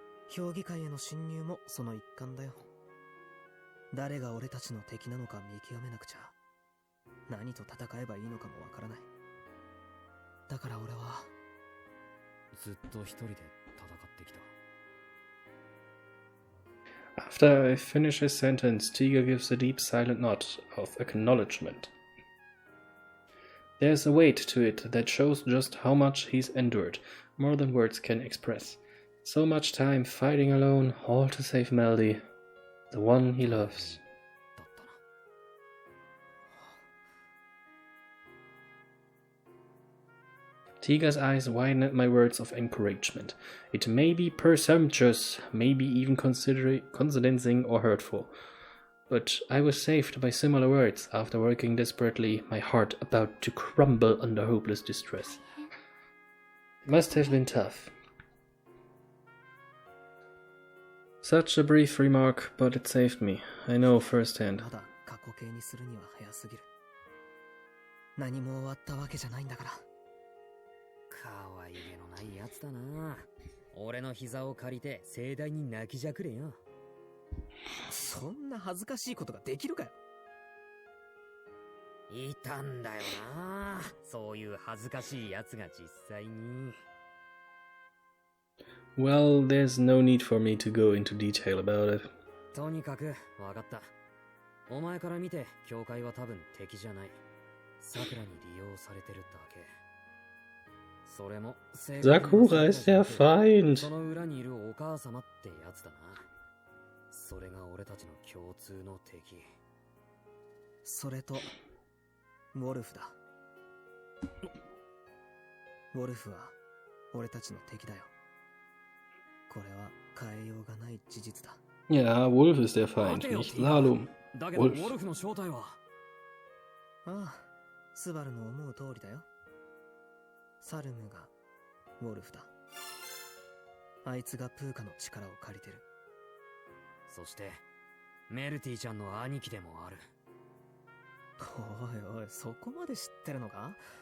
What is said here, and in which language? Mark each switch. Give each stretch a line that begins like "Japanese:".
Japanese: 評議会への侵入もその一環だよ。誰が俺たちの敵なのか見極めなくちゃ何と戦えばいいのかもわからない。だから俺はずっと一人で戦ってきた。
English: After I finish his sentence, Tiga gives a deep silent nod of acknowledgement. There's a weight to it that shows just how much he's endured, more than words can express. So much time fighting alone, all to save Melty, the one he loves. Tiga's eyes widen at my words of encouragement. It may be presumptuous, maybe even condescending or hurtful. But I was saved by similar words after working desperately, my heart about to crumble under hopeless distress. It must have been tough. Such a brief remark, but it saved me. I know firsthand.
Japanese: 過去形にするには早すぎる。何も終わったわけじゃないんだから。可愛げのないやつだな。俺の膝を借りて盛大に泣きじゃくれよ。そんな恥ずかしいことができるかよ。いたんだよな。そういう恥ずかしいやつが実際に。
English: Well, there's no need for me to go into detail about it.
Japanese: とにかく分かった。お前から見て教会は多分敵じゃない。桜に利用されてるだけ。それも
German: Sakura ist der Feind.
Japanese: その裏にいるお母様ってやつだな。それが俺たちの共通の敵。それとウォルフだ。ウォルフは俺たちの敵だよ。これは変えようがない事実だ。
German: Ja, Wolf ist der Feind, nicht Salum.
Japanese: だけどウォルフの正体は。ああ、スバルの思う通りだよ。サルムがウォルフだ。あいつがプーカの力を借りてる。そしてメルティちゃんの兄貴でもある。おいおい、そこまで知ってるのか？